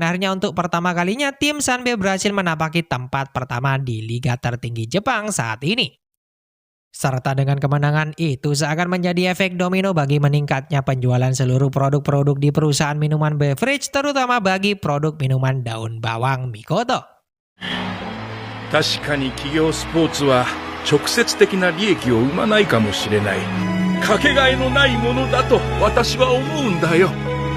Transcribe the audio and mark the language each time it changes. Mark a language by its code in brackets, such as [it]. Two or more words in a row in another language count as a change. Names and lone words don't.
[id] Akhirnya untuk pertama kalinya tim Sanbe berhasil menapaki tempat pertama di liga tertinggi Jepang saat ini. Serta dengan kemenangan itu seakan menjadi efek domino bagi meningkatnya penjualan seluruh produk-produk di perusahaan minuman beverage, terutama bagi produk minuman daun bawang Mikoto. [ja] 確かに企業スポーツは直接的な利益を生まないかもしれない。かけがえのないものだと私は思うんだよ。